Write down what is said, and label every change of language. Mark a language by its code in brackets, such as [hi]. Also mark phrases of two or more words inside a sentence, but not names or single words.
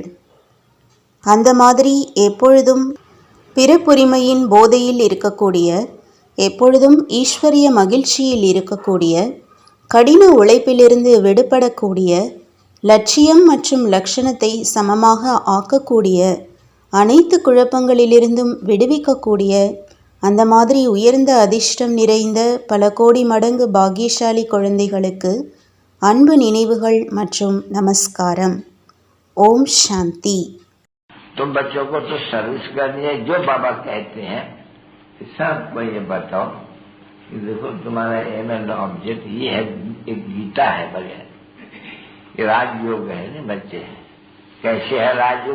[ta] அந்த மாதிரி எப்பொழுதும் பிறப்புரிமையின் போதையில் இருக்கக்கூடிய, எப்பொழுதும் ஈஸ்வரிய மகிழ்ச்சியில் இருக்கக்கூடிய, கடின உழைப்பிலிருந்து விடுபடக்கூடிய, லட்சியம் மற்றும் லட்சணத்தை சமமாக ஆக்கக்கூடிய, அனைத்து குழப்பங்களிலிருந்தும் விடுவிக்கக்கூடிய, அந்த மாதிரி உயர்ந்த அதிர்ஷ்டம் நிறைந்த பல கோடி மடங்கு பாக்கியசாலி குழந்தைகளுக்கு அன்பு நினைவுகள் மற்றும் நமஸ்காரம். ஓம் சாந்தி. [hi] तुम बच्चों को तो सर्विस करनी है, जो बाबा कहते हैं सबको ये बताओ कि देखो तुम्हारा [en] aim and object [hi] ये है, एक गीता है बढ़िया, ये राजयोग है ना बच्चे। कैसे है राजयोग?